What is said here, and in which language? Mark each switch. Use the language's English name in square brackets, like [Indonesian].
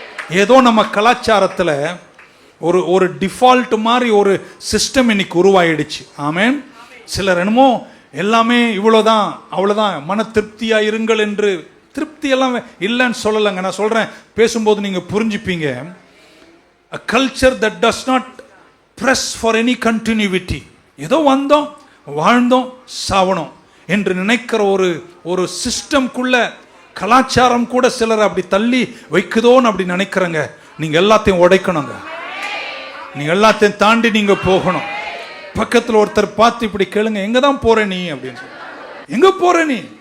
[Tamil] ஏதோ நம்ம கலாச்சாரத்துல ஒரு ஒரு டிஃபால்ட் மாதிரி ஒரு சிஸ்டம் இன்னைக்கு உருவாயிடுச்சு. ஆமென். சிலர் என்னமோ எல்லாமே இவ்வளவுதான், அவ்வளவுதான், மன திருப்தியா இருங்கள் என்று. திருப்தி எல்லாம் இல்லைன்னு சொல்லலைங்க. நான் சொல்றேன், பேசும்போது நீங்க புரிஞ்சுப்பீங்க. [English] A culture that does not press for any continuity. [Tamil] ஏதோ வந்தோம், வாழ்ந்தோம், சாவணும் என்று நினைக்கிற ஒரு ஒரு சிஸ்டம்குள்ள கலாச்சாரம் கூட சிலர் அப்படி தள்ளி வைக்குதோன்னு அப்படி நினைக்கிறங்க. நீங்க எல்லாத்தையும் உடைக்கணுங்க. நீங்க எல்லாத்தையும் தாண்டி நீங்க போகணும். பக்கத்தில் ஒருத்தர் பார்த்து இப்படி கேளுங்க, எங்க தான் போற நீ அப்படின்னு சொல்லி. எங்க போற நீ?